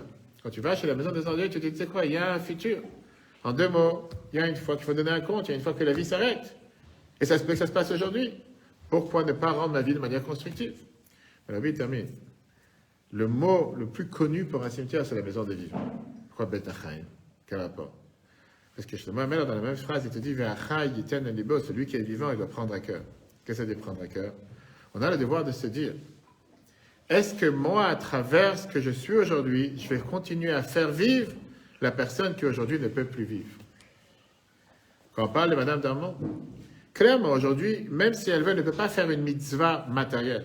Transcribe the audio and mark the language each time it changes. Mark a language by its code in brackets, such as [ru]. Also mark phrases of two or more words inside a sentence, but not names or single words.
[fr] Quand tu vas chez la maison des endeuillés, tu te dis, tu sais quoi, il y a un futur. En deux mots, il y a une fois qu'il faut donner un compte, il y a une fois que la vie s'arrête. Et ça se peut que ça se passe aujourd'hui. Pourquoi ne pas rendre ma vie de manière constructive? La vie termine. Le mot le plus connu pour un cimetière, c'est la maison des vivants. Pourquoi [he] בית החיים? [fr] Quel rapport? Parce que Shlomo Hamelech, dans la même phrase, il te dit, [he] והחי יתן אל לבו, [fr] celui qui est vivant, il doit prendre à cœur. Qu'est-ce que ça veut dire prendre à cœur? On a le devoir de se dire, est-ce que moi, à travers ce que je suis aujourd'hui, je vais continuer à faire vivre la personne qui aujourd'hui ne peut plus vivre? Quand on parle de Madame Darmon, clairement aujourd'hui, même si elle veut, elle ne peut pas faire une mitzvah matérielle.